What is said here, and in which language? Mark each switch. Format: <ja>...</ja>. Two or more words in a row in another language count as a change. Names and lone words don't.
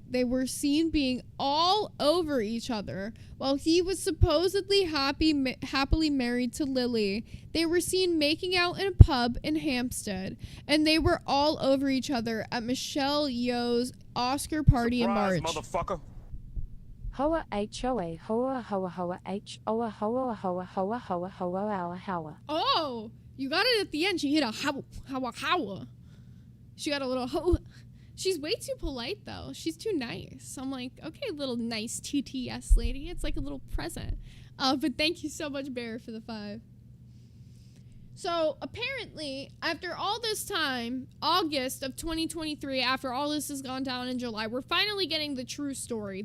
<en>They were seen being all over each other while he was supposedly happily married to Lily. They were seen making out in a pub in Hampstead, and they were all over each other at Michelle Yeoh's Oscar party Surprise, in March. Motherfucker. Hoa HOA Hoa Hoa Hoa H Oa Hoa Hoa Hoa Hoa Hoa Hoa Hoa. Oh, you got it at the end. She hit a how. She got a little ho. She's way too polite, though. She's too nice. I'm like, okay, little nice TTS lady. It's like a little present. But thank you so much, Bear, for the 5. So, apparently, after all this time, August of 2023, after all this has gone down in July, we're finally getting the true story.</en>